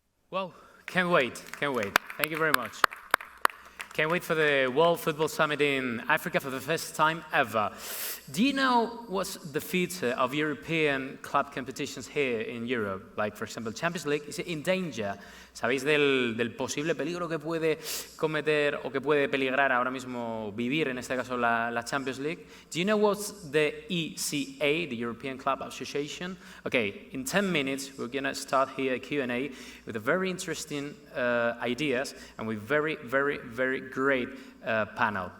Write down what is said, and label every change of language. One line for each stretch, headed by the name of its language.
English: Well, can't wait. Thank you very much. Can't wait for the World Football Summit in Africa for the first time ever. Do you know what's the future of European club competitions here in Europe? Like, for example, Champions League is in danger.
Spanish: ¿Sabéis del posible peligro que puede cometer o que puede peligrar ahora mismo vivir, en este caso, la Champions League?
English: Do you know what's the ECA, the European Club Association? Okay, in 10 minutes, we're going to start here a Q&A with a very interesting ideas and with very, very, very great panel.